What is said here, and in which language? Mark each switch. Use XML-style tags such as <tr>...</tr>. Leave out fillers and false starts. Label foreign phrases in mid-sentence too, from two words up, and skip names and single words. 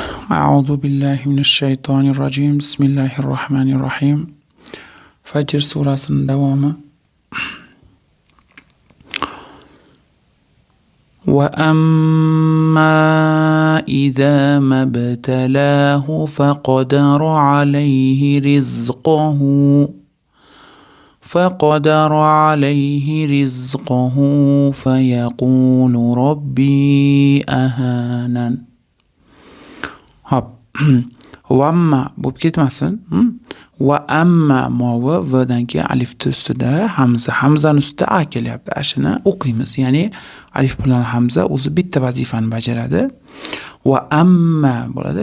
<ar>أعوذ بالله من الشيطان الرجيم بسم الله الرحمن الرحيم</ar> <uz>Fajr surasining davomi</uz> <ar>وأما إذا ما ابتلاه فقدر عليه رزقه فيقول ربي أهانن Hop.</ar> <uz>Vamma bo'lib ketmasin. Va amma movi vdan keyin alifni ustida hamzani ustida a kelyapti. Ashini o'qiymiz. Ya'ni alif bilan hamza o'zi bitta vazifani bajaradi. Va amma bo'ladi.</uz>